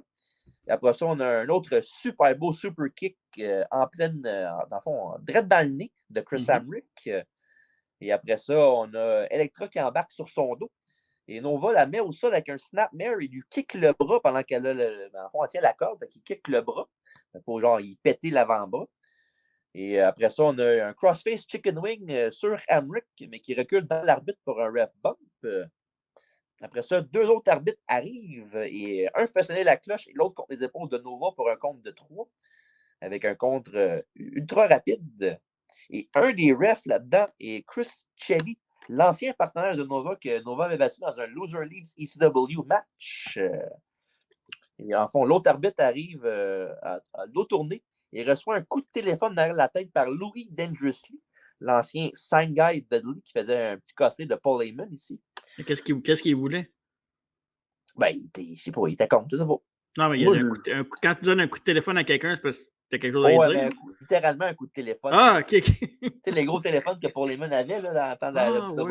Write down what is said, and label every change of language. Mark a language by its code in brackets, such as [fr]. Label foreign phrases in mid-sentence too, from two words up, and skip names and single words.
[fr] Et après ça, on a un autre super beau [en] super kick [fr] en pleine, dans le fond, direct dans le nez de Chris Hamrick. Et après ça, on a Electra qui embarque sur son dos. Et Nova la met au sol avec un snapmare. Il lui kick le bras pendant qu'elle a on tient la corde. Il kick le bras pour genre y péter l'avant-bras. Et après ça, on a un [en] crossface chicken wing [fr] sur Hamrick, mais qui recule dans l'arbitre pour un [en] ref bump. [fr] Après ça, 2 autres arbitres arrivent et un fait sonner la cloche et l'autre contre les épaules de Nova pour un compte de 3 avec un contre ultra rapide. Et un des refs là-dedans est Chris Chelly, l'ancien partenaire de Nova que Nova avait battu dans un [en] Loser Leaves ECW match. [fr] Et en fond, l'autre arbitre arrive à l'autre tournée et reçoit un coup de téléphone derrière la tête par Louis Dangerously, l'ancien [en] sign guy [fr] Dudley qui faisait un petit cosplay de Paul Heyman ici. Qu'est-ce qu'il voulait? Ben, je sais pas, il était contre, je sais pas. Non, mais quand tu donnes un coup de téléphone à quelqu'un, c'est parce que tu as quelque chose à ouais, dire. Mais littéralement un coup de téléphone. Ah, OK. Tu sais, les gros téléphones que Paul Heyman avait là, dans le temps de la WCW.